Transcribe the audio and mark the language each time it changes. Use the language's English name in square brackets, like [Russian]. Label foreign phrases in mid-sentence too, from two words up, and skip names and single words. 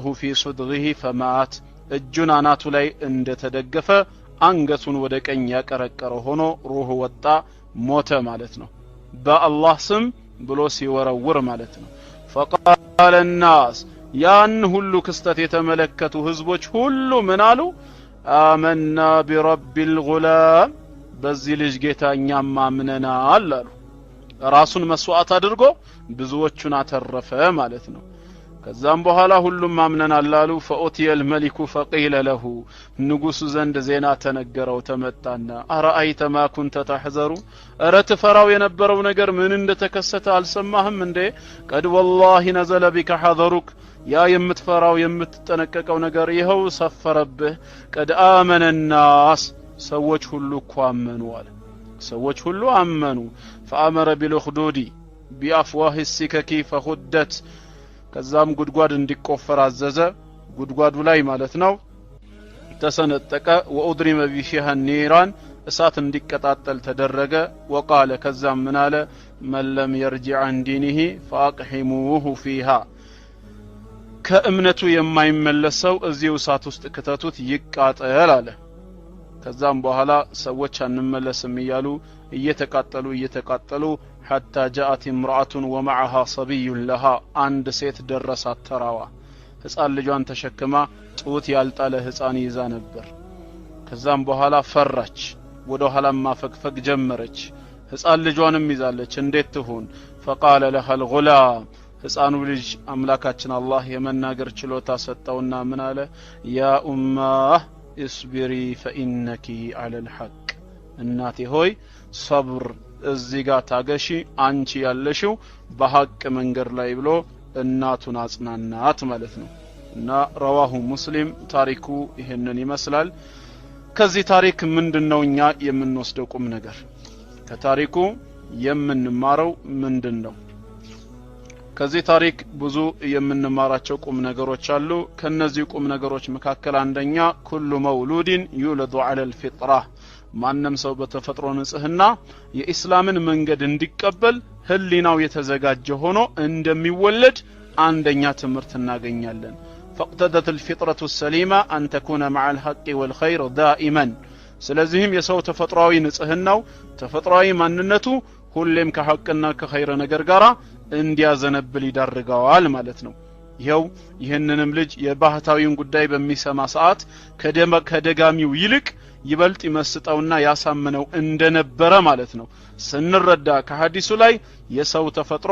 [Arabic] في صدغه فمات [Amharic] እጁን አናቱ ላይ እንደተደገፈ አንገቱን ወደ ቀኝ ያቀረቀረ ሆኖ ሩህ ወጣ ሞተ ማለት ነው በአላህ ስም ብሎ ሲወረውር ማለት ነው [Arabic] فقال الناس [Amharic] ያን ሁሉ ክስተት የተመለከቱ ህዝቦች ሁሉ ምን አሉ [Arabic] آمنا برب الغلام [Amharic] በዚህ ልጅ ጌታኛም አምነናል አሉ ራሱን መስዋዕት አድርጎ ብዙዎቹን አተረፈ ማለት ነው ከዛም በኋላ ሁሉም አምነናል አሉ [Arabic] فأتي الملك فقيل له [Amharic] ንጉሱ ዘንድ ዜና ተነገረው ተመጣና አራአይተ [Arabic] ما كنت تحذر [Amharic] አረተፈራው የነበረው ነገር ምን እንደተከሰተ አልሰማህም እንዴ [Arabic] قد والله نزل بك حذرك [Amharic] ያ የምትፈራው የምትጠነቀቀው ነገር ይሄው ሰፈረብህ [Arabic] قد آمن الناس [Amharic] ሰዎች ሁሉ አመኑ አለ ሰዎች ሁሉ አመኑ [Arabic] فأمر بالخدود بأفواه السكك فخدت [Amharic] ከዛም ጉድጓድ እንዲቆፈር አዘዘ ጉድጓዱ ላይ ማለት ነው ተሰነጠቀ [Arabic] وأضرم فيها النيران [Amharic] እሳት እንዲቀጣጠል ተደረገ وقال ከዛም ምን አለ [Arabic] من لم يرجع عن دينه فاقحموه فيها [Amharic] ከእምነቱ የማይመለሰው እዚሁ እሳት ውስጥ ከተቱት ይቃጠል አለ ከዛም በኋላ ሰዎች አንመለስም ይያሉ እየተቃጠሉ [Arabic] حتى جاءت امرأة ومعها صبي لها عند [Amharic] ሴት ደረሳት ተራዋ ህፃን ልጇን ተሸክማ ጡት ያልጣለ ህፃን ይዛ ነበር ከዛም በኋላ ፈራች ወደ ኋላማ ፈግፈግ ጀመረች ህፃን ልጇንም ይዛለች እንዴት ትሆን [Arabic] فقال لها الغلام [Amharic] ህፃኑ ልጅ አምላካችን አላህ የመናገር ችሎታ ሰጠውና ምን አለ [Arabic] يا أمه اصبري فإنك على الحق [Amharic] እናቴ ሆይ صبر እዚህ ጋር ታገሺ አንቺ ያለሽው በሐቅ መንገድ ላይ ብሎ እናቱን አጽናናት ማለት ነው እና [Arabic] رواه مسلم [Amharic] ታሪኩ ይሄንን ይመስላል ከዚህ ታሪክ ምንድነው እኛ የምንወስደው ቁም ነገር ከታሪኩ የምንማረው ምንድነው ከዚህ ታሪክ ብዙ የምንማራቸው ቁም ነገሮች አሉ ከነዚህ ቁም ነገሮች መካከል አንደኛ [Arabic] كل مولود يولد على الفطرة [Amharic] ማንንም ሰው በተፈጥሮ ንጽህና የኢስላምን መንገድ እንዲቀበል ህሊናው የተዘጋጀ ሆኖ እንደሚወለድ አንደኛ ትምህርት እናገኛለን [Arabic] فاقتضت الفطرة السليمة أن تكون مع الحق والخير دائما [Amharic] ስለዚህም የሰው ተፈጥሯዊ ንጽህናው ተፈጥሯዊ ማንነቱ ሁሌም ከሐቅና ከኸይር ነገር ጋራ እንዲያዘነብል ይዳርጋዋል ማለት ነው። ይሄው ይህንንም ልጅ የባህታዊውን ጉዳይ በሚሰማ ሰዓት ከደጋሚው ይልቅ ይበልጥ ይመስጠውና ያሳምነው እንደነበረ ማለት ነው ስንረዳ ከሐዲሱ ላይ የሰው ተፈጥሮ